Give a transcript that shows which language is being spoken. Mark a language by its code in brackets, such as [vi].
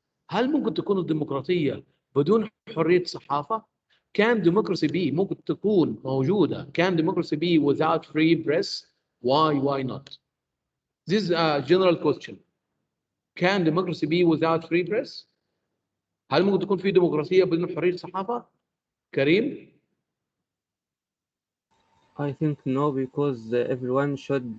[ar] هل ممكن تكون الديمقراطية بدون حرية صحافة؟ [en] Can democracy be [ar] ممكن تكون موجودة. [en] Can democracy be without free press? Why not? This is a general question. Can democracy be without free press? [ar] هل ممكن تكون في ديمقراطية بدون حرية الصحافة؟ كريم؟ [en] I think no, because everyone should